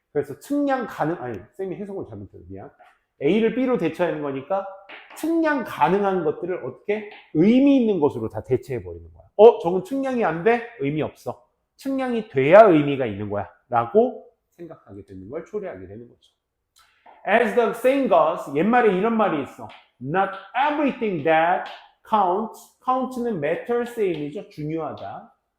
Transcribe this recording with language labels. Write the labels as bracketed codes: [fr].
[ko] 그래서 쌤이 해석을 잘못했어. 미안. A를 B로 대체하는 거니까 측량 가능한 것들을 어떻게 의미 있는 것으로 다 대체해버리는 거야. 저건 측량이 안 돼? 의미 없어. 측량이 돼야 의미가 있는 거야. 라고 생각하게 되는 걸 초래하게 되는 거죠. [en] As the saying goes, [ko] 옛말에 이런 말이 있어. [en] Not everything that counts. [ko] count는 matters의 의미죠. 중요하다.